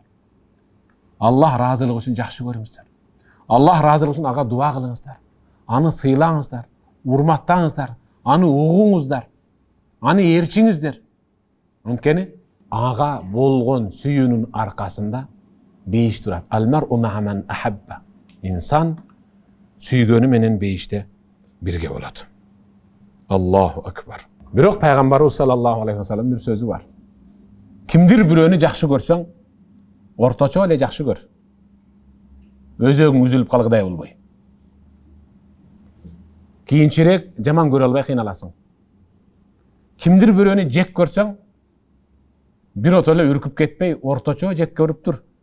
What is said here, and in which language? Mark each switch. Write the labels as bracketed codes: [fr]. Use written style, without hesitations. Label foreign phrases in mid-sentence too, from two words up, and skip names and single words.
[ky] Аллах ыраазылыгы үчүн жакшы көрүңүздөр. Аллах ыраазылыгы үчүн ага дуа кылыңыздар. Аны сыйлаңыздар, урматтаңыздар, аны угуңуздар, аны ээрчиңиздер. Анткени ага болгон сүйүүнүн аркасында бейиш турат. [ar] المرء مع من أحب. [ky] Инсан сүйгөнү менен бейиште бирге болот. [ar] الله أكبر. [ky] Бирок пайгамбарыбыз [ar] صلى الله عليه وسلم [ky] бир сөзү бар. Кимдир бирөөнү жакшы көрсөң, орточо эле жакшы көр. Өзөгүң үзүлүп калгыдай болбой. Кийинчерээк жаман көрө албай кыйналасың. Кимдир бирөөнү жек көрсөң, бирото эле үркүп кетпей, орточо жек көрүп тур.